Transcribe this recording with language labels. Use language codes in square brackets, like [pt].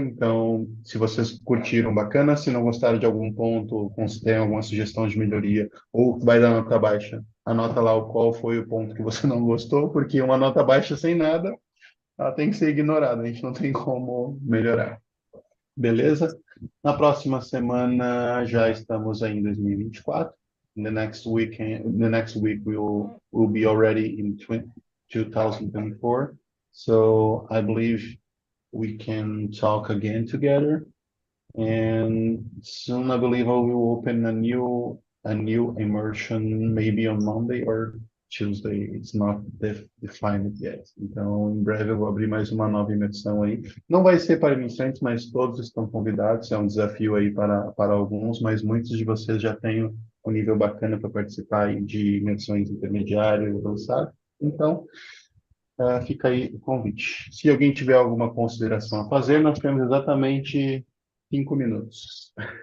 [pt] Então, se vocês curtiram, bacana. Se não gostaram de algum ponto, se tem alguma sugestão de melhoria, ou vai dar nota baixa, anota lá qual foi o ponto que você não gostou, porque uma nota baixa sem nada, ela tem que ser ignorada, a gente não tem como melhorar. Beleza? Na próxima semana já estamos aí em 2024. [en] The next week we'll be already in 2024. So I believe we can talk again together. And soon I believe I will open a new immersion maybe on Monday or Tuesday. It's not defined yet. [pt] Então, em breve eu vou abrir mais uma nova imersão aí. Não vai ser para iniciantes, mas todos estão convidados. É um desafio aí para alguns, mas muitos de vocês já têm um nível bacana para participar aí de imersões intermediárias e avançadas. Então, fica aí o convite. Se alguém tiver alguma consideração a fazer, nós temos exatamente 5 minutos.